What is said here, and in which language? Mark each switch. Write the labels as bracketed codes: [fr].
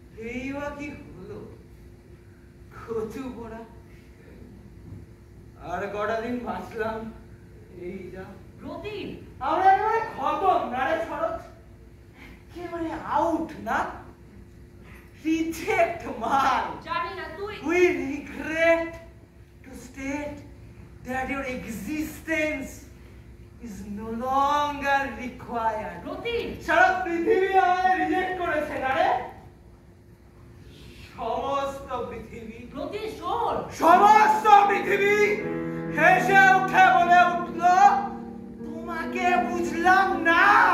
[bn] এই বা কি হলো, কচু পোড়া, আর কটা দিন বাঁচলাম, এই যা। প্রতিম, আমরা একেবারে খতম না রে শরৎ, একেবারে আউট না, রিজেক্ট মাল। জানি না তুই [en] We regret to state that your existence is no longer required. [bn] প্রতিম, সারা পৃথিবী আমাদের রিজেক্ট করেছে না রে, সমস্ত পৃথিবী, প্রতিম শোন, সমস্ত পৃথিবী হেসে উঠে বলে উঠলো, তোমাকে বুঝলাম না।